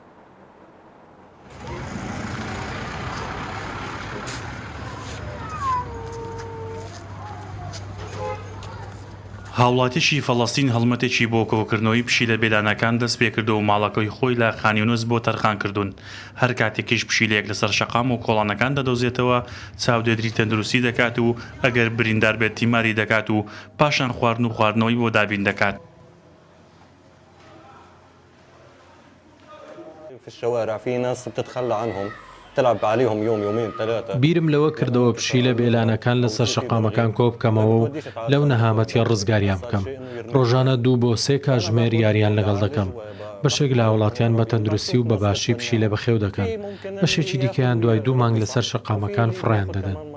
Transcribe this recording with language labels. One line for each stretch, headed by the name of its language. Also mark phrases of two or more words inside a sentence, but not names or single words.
Central Kurdish: هاوڵاتیشی فەڵەستین هەڵمەتێکی بۆ کۆکردنەوەی پشیلە بێلانەکان دەست پێ کردو و ماڵەکەی خۆی لە خانیونس بۆ تەرخان کردوون. هەر کاتێکیش پشیلەیەک لەسەر شەقام و کۆڵانەکان دەدۆزێتەوە چاودێدری تەندروستی دەکات و ئەگەر بریندار بێت تیماری دەکات و پاشان خواردن و خواردنەوەی بۆ دابین دەکات.
Arabic: في الشوارع في ناس بتتخلى عنهم تلعب عليهم يوم يومين ثلاثة.
Central Kurdish: بیرم لەوە کردەوە پشیلە بێلانەکان لەسەر شەقامەکان کۆ بکەمەوە و لەو نەهامەتیە ڕزگاریان بکەم. ڕۆژانە 2 بۆ 3 کاتژمێر یاریان لەگەڵ دەکەم. بەشێک لە وڵاتیان بە تەندروستی و بەباشی پشیلە بەخێو دەکەن. بەشێکی دیکەیان دوای 2 مانگ لەسەر شەقامەکان فڕیان دەدەن.